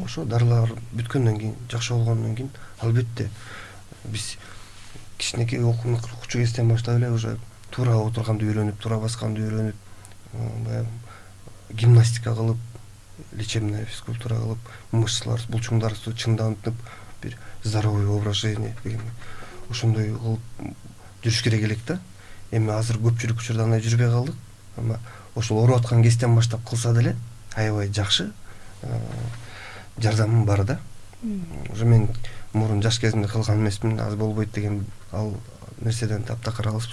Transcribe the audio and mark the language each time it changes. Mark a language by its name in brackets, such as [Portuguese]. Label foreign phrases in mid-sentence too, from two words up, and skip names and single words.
[Kyrgyz] Ошо дарылар бүткөндөн кийин, жакшы болгондон кийин албетте биз кичинекей окуучу кезден баштап эле уже туура отурганды үйрөнүп, туура басканды үйрөнүп, гимнастика кылып, [Russian] лечебная физкультура [Kyrgyz] кылып, мышцалар, булчуңдарыбызды чыңдантып, бир [Russian] здоровый образ жизни [Kyrgyz] деген ошондой кылып жүрүш керек элек да. Эми азыр көпчүлүк учурда андай жүрбөй калдык. Ама ошол ооруп аткан кезден баштап кылса деле аябай жакшы жардамы бар да. Уже мен мурун жаш кезимде кылган эмесмин, аз болбойт деген ал нерседен таптакыр алыспыз.